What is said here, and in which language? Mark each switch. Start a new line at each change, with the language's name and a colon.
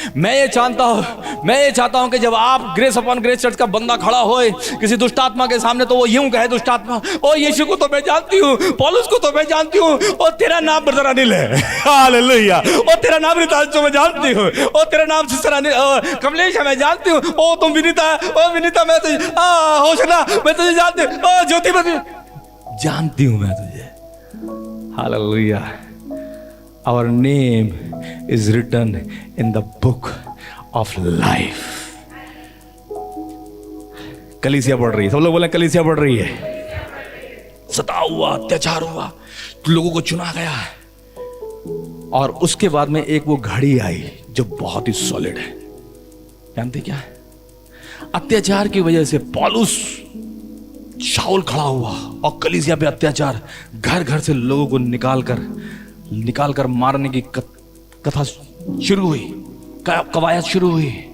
Hindi: मैं ये चाहता हूं कि जब आप ग्रेस अपॉन ग्रेस चर्च का बंदा खड़ा होए किसी दुष्ट आत्मा के सामने, तो वो यूं कहे, दुष्ट आत्मा, ओ यीशु को तो मैं जानती हूं, पौलुस को तो मैं जानती हूं, और तेरा नाम ब्रदर अनिल है। हालेलुया। और तेरा नाम रिताज मैं जानती हूं, और तेरा नाम सिस्टर अनिल कमलेश है, मैं जानती हूं। ओ तुम विनीता, ओ विनीता मैं तुझे, होशना मैं तुझे जानती हूं, ओ ज्योति मैं तुझे जानती हूं, मैं तुझे। Hallelujah.
English: Our name is written in the book of life.
Hindi: कलीसिया पढ़ रही है, सब लोग बोले कलीसिया पढ़ रही है। सता हुआ, अत्याचार हुआ, तो लोगों को चुना गया, और उसके बाद में एक वो घड़ी आई जो बहुत ही सॉलिड है। जानते क्या है? अत्याचार की वजह से पौलुस शाऊल खड़ा हुआ और कलीसिया पे अत्याचार, घर घर से लोगों को निकाल कर मारने की कथा शुरू हुई, कवायद शुरू हुई।